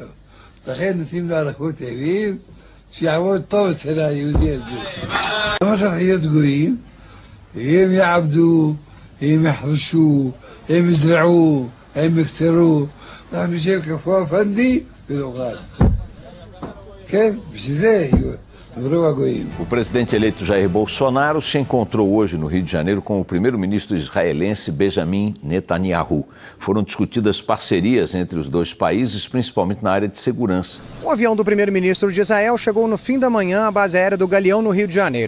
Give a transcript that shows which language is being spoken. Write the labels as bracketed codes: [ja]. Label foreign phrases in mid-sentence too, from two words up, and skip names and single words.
[he] לכן נותנים לו אריכות ימים, שיעבוד טוב אצל היהודי הזה. לא צריך להיות גויים, הם יעבדו, הם יחרשו, הם יזרעו, הם יקצרו. אנחנו נשב כפו הפנדי ונאכל. כן, בשביל זה יבואו הגויים. [pt] O presidente eleito Jair Bolsonaro se encontrou hoje no Rio de Janeiro com o primeiro-ministro israelense Benjamin Netanyahu. Foram discutidas parcerias entre os dois países, principalmente na área de segurança. O avião do primeiro-ministro de Israel chegou no fim da manhã à base aérea do Galeão, no Rio de Janeiro.